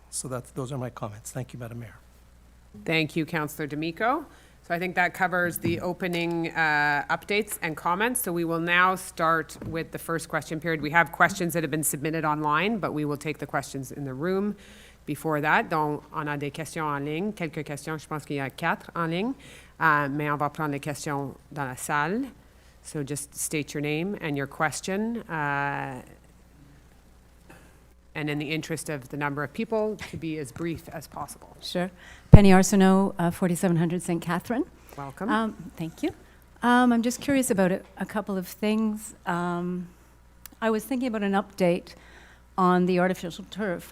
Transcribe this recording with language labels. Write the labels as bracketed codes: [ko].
[en] So those are my comments. Thank you, Madam Mayor. Thank you, Councillor D'Amico. So I think that covers the opening updates and comments. So we will now start with the first question period. We have questions that have been submitted online, but we will take the questions in the room. Before that, [fr] donc, on a des questions en ligne. Quelques questions, je pense qu'il y a 4 en ligne. Mais on va prendre les questions dans la salle. [en] So just state your name and your question. And in the interest of the number of people, to be as brief as possible. Sure. Penny Arsenault, 4700 St. Catherine. Welcome. Thank you. I'm just curious about a couple of things. I was thinking about an update on the artificial turf.